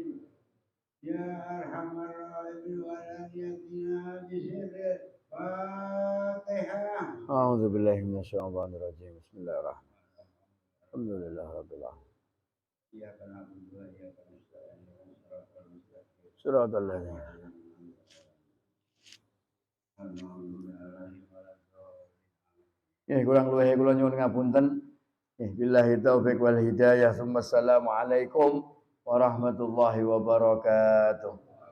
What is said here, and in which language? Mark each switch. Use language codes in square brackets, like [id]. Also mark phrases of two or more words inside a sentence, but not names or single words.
[ar] يا أرحم الراحمين. ولن يأتينا بسر الفاتحة. أعوذ بالله من الشيطان الرجيم. بسم الله الرحمن الرحيم. الحمد لله رب العالمين. إياك نعبد وإياك نستعين اهدنا الصراط المستقيم. صراط الذين [jv] kurang luwih kula nyuwun ngapunten. [ar] بالله التوفيق والهداية. السلام عليكم ورحمة الله وبركاته.